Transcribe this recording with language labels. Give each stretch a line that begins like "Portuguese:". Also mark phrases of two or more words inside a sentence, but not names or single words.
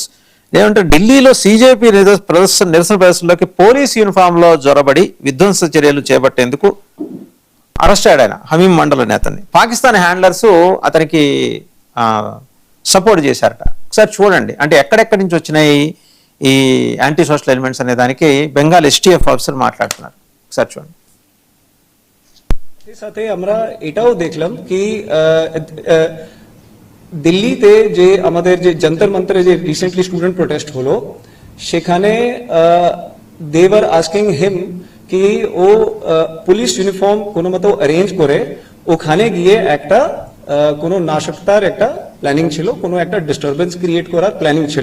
Telugu: ఏమంటే ఢిల్లీలో CJP నిరసన ప్రదర్శనలోకి
English: police uniform
Telugu: లో జొరబడి విధ్వంస చర్యలు చేపట్టేందుకు అరెస్ట్ అయ్యాడు ఆయన, హమీం మండల్ అనే అతన్ని. పాకిస్తాన్ హ్యాండ్లర్స్ అతనికి సపోర్ట్ చేశారట. ఒకసారి చూడండి, అంటే ఎక్కడెక్కడి నుంచి వచ్చినాయి ఈ
English: anti social elements
Telugu: అనే దానికి బెంగాల్ HTF ఆఫీసర్ మాట్లాడుతున్నారు. ఒకసారి చూడండి.
Bangla: সাথে আমরা এটাও দেখলাম কি দিল্লিতে যে আমাদের যে যন্তর মন্তরে যে
English: recently student protest
Bangla: হলো সেখানে দেওয়ার
English: asking him
Bangla: কি ও
English: police uniform
Bangla: কোনো মতো অ্যারেঞ্জ করে ওখানে গিয়ে একটা কোনো নাশকতার একটা প্ল্যানিং ছিল, কোনো একটা
English: disturbance create
Bangla: করার প্ল্যানিং ছিল।